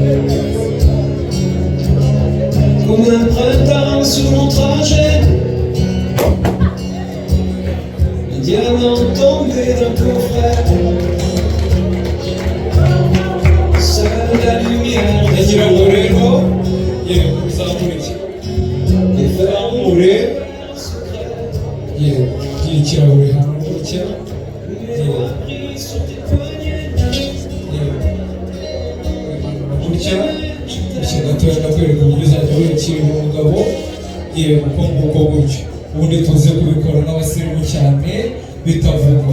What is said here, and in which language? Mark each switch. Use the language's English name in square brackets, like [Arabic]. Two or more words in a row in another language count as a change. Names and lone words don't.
[French] comme un printemps sur mon trajet, un diamant tombé d'un coffret, seule la lumière des yeux, les fermes [Kinyarwanda] ikirahure hano gutya. Gutya gutya gatoya ndakwereka uburyo uzajya wiyakirira umugabo. Yewe uko nguko gutyo, ubundi tuze kubikora n'abasirimu cyane bitavugwa.